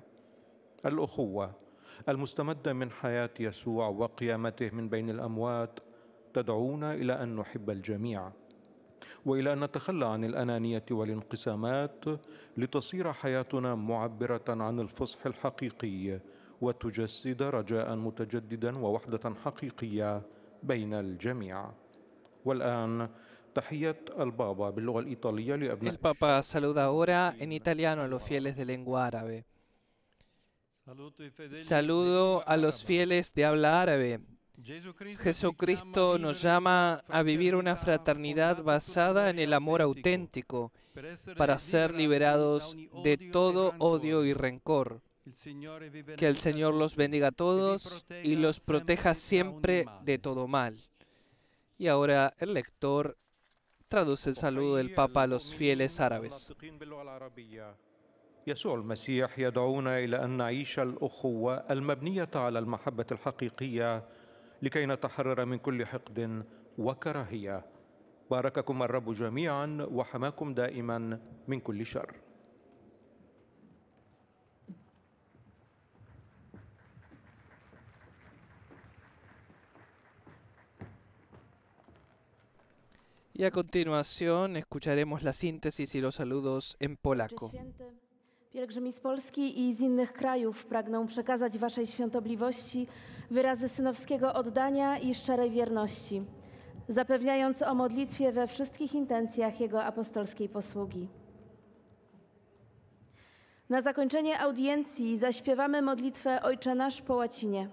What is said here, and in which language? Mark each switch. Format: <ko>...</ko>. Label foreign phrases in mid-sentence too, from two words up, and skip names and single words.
<ar>الأخوة المستمدة من حياة يسوع وقيامته من بين الأموات تدعونا إلى أن نحب الجميع وإلى أن نتخلى عن الأنانية والانقسامات لتصير حياتنا معبرة عن الفصح الحقيقي وتجسد رجاء متجددا ووحدة حقيقية بين الجميع. والآن تحية البابا باللغة الإيطالية لأبناء.</ar> <es>El Papa saluda ahora en italiano a los fieles de lengua árabe. Saludo a los fieles de habla árabe. Jesucristo nos llama a vivir una fraternidad basada en el amor auténtico para ser liberados de todo odio y rencor. Que el Señor los bendiga a todos y los proteja siempre de todo mal. Y ahora el lector traduce el saludo del Papa a los fieles árabes.</es> <ar>يسوع المسيح يدعونا إلى أن نعيش الأخوة المبنية على المحبة الحقيقية لكي نتحرر من كل حقد وكراهية. بارككم الرب جميعا وحماكم دائما من كل شر.</ar> <es>Y a continuación escucharemos la síntesis y los saludos en polaco.</es> <pl>Pielgrzymi z Polski i z innych krajów pragną przekazać Waszej świątobliwości wyrazy synowskiego oddania i szczerej wierności, zapewniając o modlitwie we wszystkich intencjach Jego apostolskiej posługi. Na zakończenie audiencji zaśpiewamy modlitwę Ojcze Nasz po łacinie.</pl>